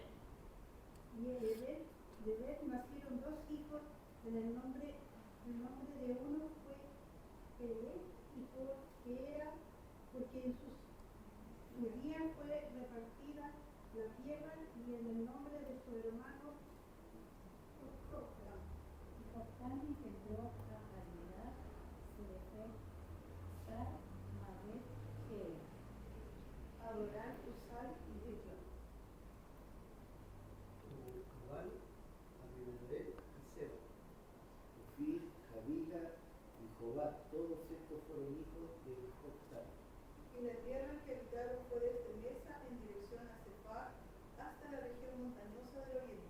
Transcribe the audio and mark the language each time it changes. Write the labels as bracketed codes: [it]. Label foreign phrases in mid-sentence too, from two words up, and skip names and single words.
[es] Y de Ebed nacieron dos hijos, el nombre de uno fue Peleg, y porque en sus días fue repartida la tierra, y en el nombre de su hermano Joctán. Joctán engendró a Abidá, Selefet, Sar, Mabet, Geder. Adorán, Usal y Dibla. Cabal, Abinadab y Seba. Ofir, Javila y Jobab, todos estos fueron hijos de Joctán. Y la tierra que habitaron fue desde Mesa en dirección a Sefar hasta la región montañosa del oriente.